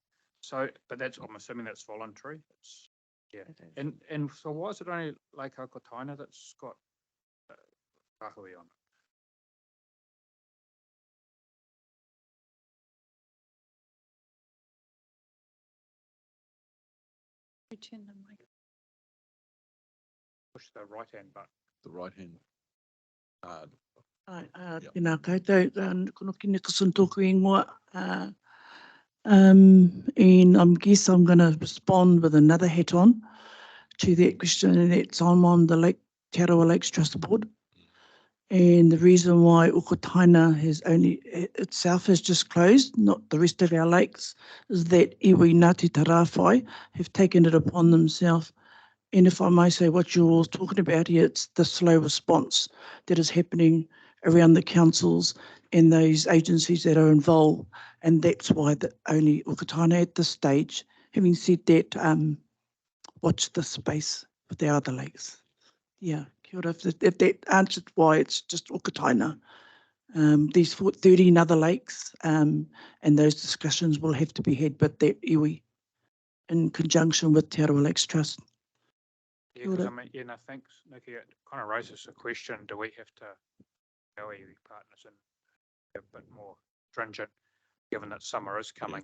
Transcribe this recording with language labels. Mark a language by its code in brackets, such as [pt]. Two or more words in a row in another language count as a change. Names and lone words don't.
[en] So, but I'm assuming that's voluntary. And so why is it only Lake Okataina that's got rahui on it? Turn the mic. Push the right hand button. the right hand. [mi] Tēnā koutou, kono kine kasun tōku ingoa. [en] And I guess I'm going to respond with another hat on to that question, and that's I'm on the Te Arawa Lakes Trust Board. And the reason why Ukataina itself has just closed, not the rest of our lakes, is that iwi Ngāti Tarawhai have taken it upon themselves. And if I may say what you're all talking about here, it's the slow response that is happening around the councils and those agencies that are involved. And that's why only Ukataina at this stage. Having said that, watch the space with the other lakes. Yeah, [mi] kia ora. [en] If that answered why it's just Ukataina. These 13 other lakes, and those discussions will have to be had, but that iwi in conjunction with Te Arawa Lakes Trust. Yeah, because I mean, no, thanks, Nikki. It kind of raises the question: do we have to go iwi partners and be a bit more stringent, given that summer is coming?